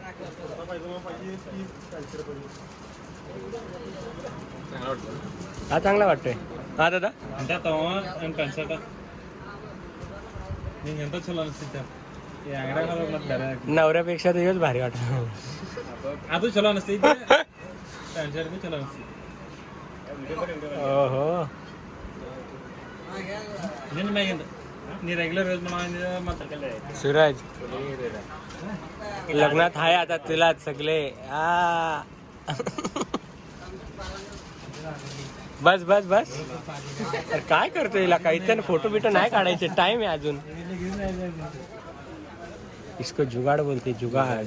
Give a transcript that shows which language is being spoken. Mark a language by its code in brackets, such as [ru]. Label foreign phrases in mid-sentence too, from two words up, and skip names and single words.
[mr] हा चांगला वाटतोय. हा दादा नवऱ्यापेक्षा तर योच भारी वाटतो. [kn] ಅದು ಚಲೋ ಅನಿಸ್ತೈತಿ ಚಲೋ ಅನಿಸ್ತೈತಿ ओहो ನಿನ್ನ ಮ್ಯಾಗಿಂದ ನೀ [en] regular use [kn] ಮತ್ತೆ [mr] सूरज लग्नात आहे आता तुला सगळे. बस बस बस. अरे काय करतोय हिला, काही तर फोटो बिटो नाही काढायचे, टाइम आहे अजून. [hi] इसको जुगाड बोलते, जुगाड.